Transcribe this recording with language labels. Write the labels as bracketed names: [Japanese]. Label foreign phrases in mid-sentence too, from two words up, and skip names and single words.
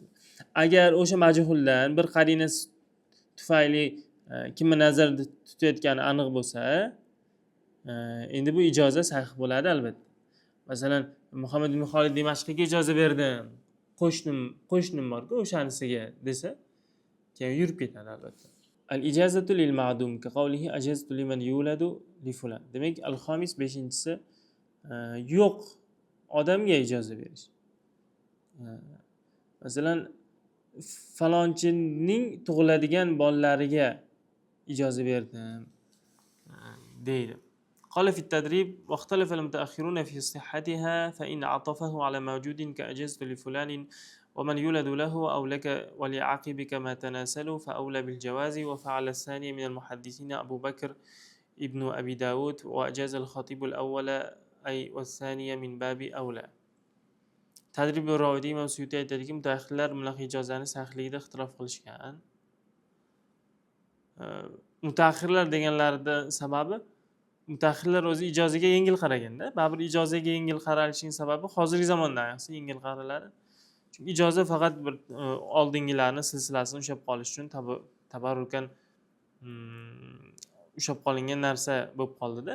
[Uzbek] Agar o'sha majhuldan bir qarina tufayli kimni nazarda tutayotgani aniq bo'lsa, endi bu ijoza sahih bo'ladi albatta. Masalan, Muhammad ibn Xolid Dimashqiyga ijoza berdim. Qo'shnim bor-ku o'shanisiga desa, keyin yurib ketadi albatta. [Arabic] الإجازة للمعدوم كقوله أجزت لمن يولد لفلان. [Uzbek] Demak, al-xomis 5-inchisi yo'q odamga ijoza berish. Masalan, falonchining tug'iladigan bolalariga ijoza berdim deydi. [Arabic] قال في التدريب واختلف المتأخرون في صحتها فإن عطفه على موجود كأجزت لفلان ومن يولد له أو لك ولعقبك ما تناسلوا فأولى بالجواز وفعل الثاني من المحدثين أبو بكر ابن أبي داود وأجاز الخطيب الأول أي والثانية من باب أولى. [Uzbek] تدريب الراودي وسيوطي aytadiki mutaxirlar bunaqa ijozani sahihligida ixtilof qilishgan. Mutaxirlar deganlarida sababi mutaxirlar o'zi ijozaga yengil qaraganda, baribir ijozaga yengil qaralishining sababi hozirgi zamonda ayniqsa yengil qaraladi. Chunki ijoza faqat bir oldingilarning silsilasini ushlab qolish uchun tabarrukan ushlab qolingan narsa bo'lib qoldi-da.